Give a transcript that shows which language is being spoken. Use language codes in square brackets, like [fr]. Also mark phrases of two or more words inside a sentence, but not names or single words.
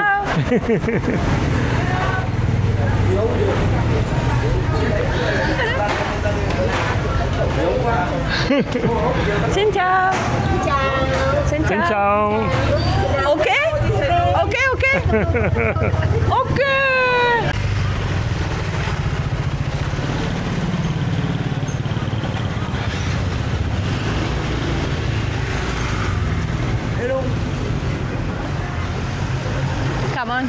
[it] Ciao. [vi] Xin chào. Xin [it] Ciao, [vi] chào. [it] ciao. [en] Ok. Ok, ok. Ok. Come on.